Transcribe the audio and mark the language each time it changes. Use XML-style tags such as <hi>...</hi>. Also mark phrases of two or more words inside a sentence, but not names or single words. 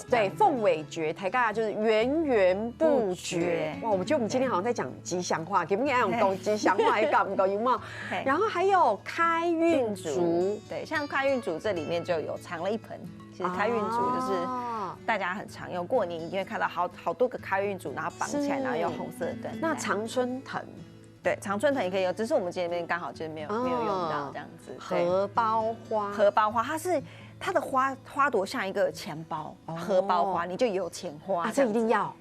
<zh>對，鳳尾蕨，大家就是源源不絕。哇，我覺得我們今天好像在講吉祥話，給不給用講吉祥話？搞不搞有沒有？然後還有開運竹，對，像開運竹這裡面就有藏了一盆。其實開運竹就是大家很常用，過年一定會看到好多個開運竹，然後綁起來，然後用紅色的燈。那常春藤。对，常春藤也可以用，只是我们这边刚好就是没有用到这样子。荷包花，荷包花它的花朵像一个钱包，荷包花你就有钱花啊，这一定要。</zh>